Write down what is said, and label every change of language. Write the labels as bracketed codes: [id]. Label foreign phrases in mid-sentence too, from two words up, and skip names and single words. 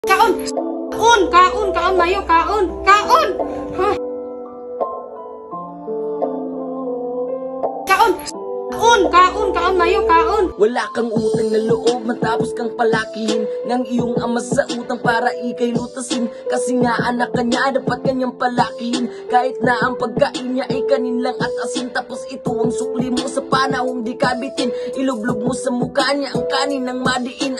[hil] Kaon! Kaon! Kaon! Kaon mayo! Kaon! Kaon! Ha? Kaon! Kaon! Kaon! Kaon mayo! Kaon! [tl] Wala kang utang na loob matapos kang palakihin ng iyong ama sa utang para ikay lutasin. Kasi nga anak ka niya, dapat kanyang palakihin. Kahit na ang pagkain niya ay kanin lang at asin. Tapos ito ang sukli mo sa panahong di kabitin. Ilublog mo sa mukha niya ang kanin ng madiin.